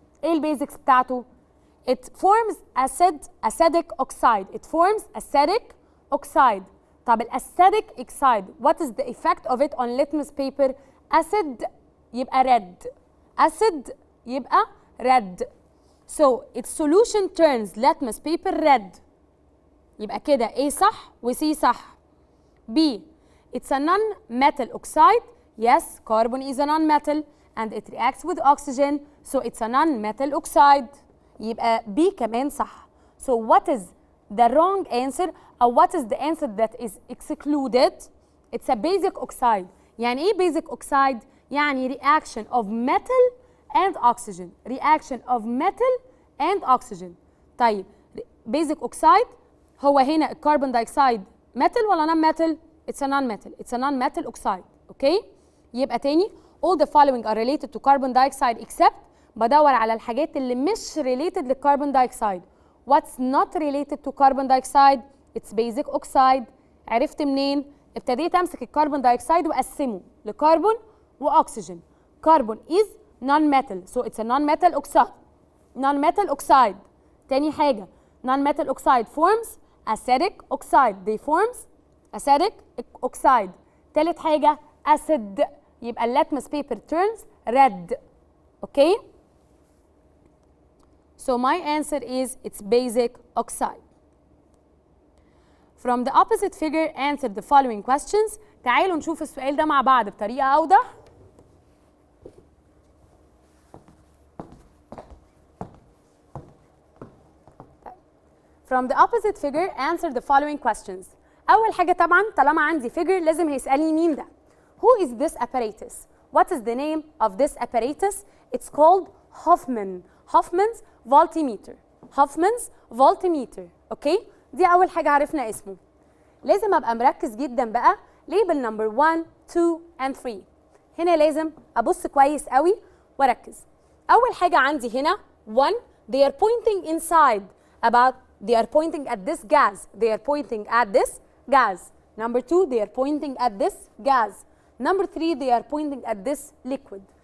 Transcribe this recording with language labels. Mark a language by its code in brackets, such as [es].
[ar] ايه البيزكس بتاعته؟ [en] It forms acidic oxide. It forms acidic oxide. طب الacidic oxide what is the effect of it on litmus paper؟ acid يبقى red. acid يبقى red. So its solution turns litmus paper red. [ar] يبقى كده A صح و C صح. [en] B it's a non-metal oxide. Yes, carbon is a non-metal and it reacts with oxygen, so it's a non-metal oxide. [ar] يبقى B كمان صح. [en] So what is the wrong answer or what is the answer that is excluded? It's a basic oxide. [ar] يعني ايه [en] basic oxide؟ يعني reaction of metal and oxygen. Reaction of metal and oxygen. طيب basic oxide [ar] هو هنا الكربون دايوكسيد [en] metal ولا non metal؟ It's a non-metal. It's a non-metal oxide. Okay؟ يبقى تاني all the following are related to carbon dioxide except [ar] بدور على الحاجات اللي مش related للكربون دايوكسيد. [en] What's not related to carbon dioxide? It's basic oxide. [ar] عرفت منين؟ ابتديت امسك الكربون دايوكسيد واقسمه لكربون واكسجين. [en] Carbon is non-metal, so it's a non-metal oxide. Non-metal oxide. [ar] تاني حاجة [en] non-metal oxide forms acidic oxide. They forms acidic oxide. [ar] تالت حاجة acid. [en] يبقى اللاتمس paper turns red. Okay? So my answer is it's basic oxide. From the opposite figure answer the following questions. [ar] تعالوا نشوف السؤال ده مع بعض بطريقة أوضح. [en] From the opposite figure answer the following questions. [ar] أول حاجة طبعا طالما عندي figure لازم هيسألني مين ده. [en] Who is this apparatus? What is the name of this apparatus? It's called Hoffman's voltimeter. Hoffman's voltimeter. Okay? [ar] دي أول حاجة عرفنا اسمه. لازم أبقى مركز جدا بقى label number 1, 2 and 3. هنا لازم أبص كويس قوي وأركز. أول حاجة عندي هنا [en] 1 they are pointing inside about they are pointing at this gas. They are pointing at this gas. Number 2 they are pointing at this gas. Number 3 they are pointing at this liquid.